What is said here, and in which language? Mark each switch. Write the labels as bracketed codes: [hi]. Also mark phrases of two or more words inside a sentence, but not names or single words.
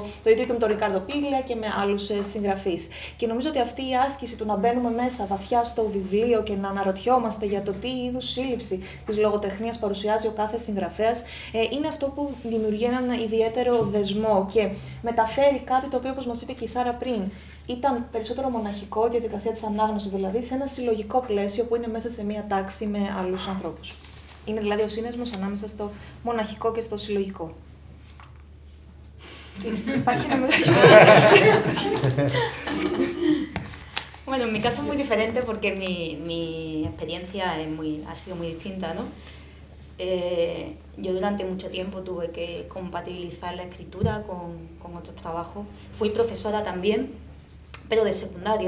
[el] Το ίδιο και με τον Ρικάρδο Πίγλια και με άλλους συγγραφείς. Και νομίζω ότι αυτή η άσκηση του να μπαίνουμε μέσα βαθιά στο βιβλίο και να αναρωτιόμαστε για το τι είδους σύλληψη της λογοτεχνίας παρουσιάζει ο κάθε συγγραφέας, είναι αυτό που δημιουργεί έναν ιδιαίτερο δεσμό και μεταφέρει κάτι το οποίο, όπως μας είπε και η Σάρα πριν, ήταν περισσότερο μοναχικό η διαδικασία της ανάγνωσης, δηλαδή σε ένα συλλογικό πλαίσιο που είναι μέσα σε μία τάξη με άλλους ανθρώπους. Είναι δηλαδή ο σύνδεσμος ανάμεσα στο μοναχικό και στο συλλογικό. Υπάρχει ένα μεγάλο. [es] Bueno, en mi caso es muy diferente porque mi experiencia ha sido muy distinta, ¿no? Yo durante mucho tiempo tuve que compatibilizar la escritura con otros trabajos. Fui profesora también, pero de secundaria.